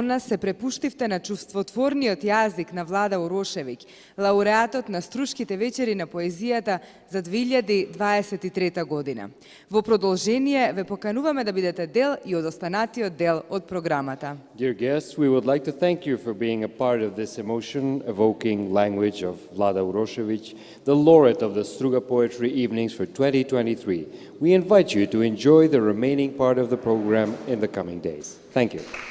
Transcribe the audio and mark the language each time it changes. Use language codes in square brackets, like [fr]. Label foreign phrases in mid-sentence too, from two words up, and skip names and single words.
[mk] нас се препуштивте на чувствотворниот јазик на Влада Урошевиќ, лауреатот на Струшките вечери на поезијата за 2023 година. Во продолжение ве покануваме да бидете дел и од останатиот дел од програмата. [en] Dear guests, we would like to thank you for being a part of this emotion-evoking language of Vlada Urošević, the laureate of the Struga Poetry Evenings for 2023. We invite you to enjoy the remaining part of the program in the coming days. Thank you.